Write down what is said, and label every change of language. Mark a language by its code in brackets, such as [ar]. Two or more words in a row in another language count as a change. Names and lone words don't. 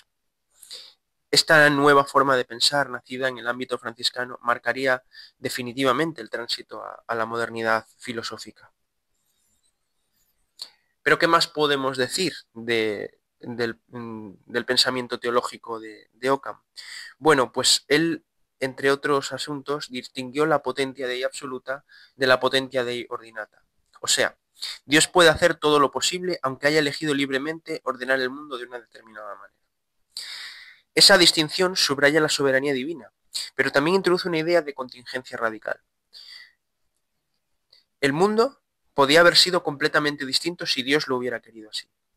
[es] Esta nueva forma de pensar, nacida en el ámbito franciscano, marcaría definitivamente el tránsito a la modernidad filosófica. Pero ¿qué más podemos decir del pensamiento teológico de Occam? Bueno, pues él, entre otros asuntos, distinguió la [la] potentia Dei absoluta [es] de la [la] potentia Dei ordinata. [es] O sea, Dios puede hacer todo lo posible aunque haya elegido libremente ordenar el mundo de una determinada manera. Esa distinción subraya la soberanía divina, pero también introduce una idea de contingencia radical. El mundo podía haber sido completamente distinto si Dios lo hubiera querido así.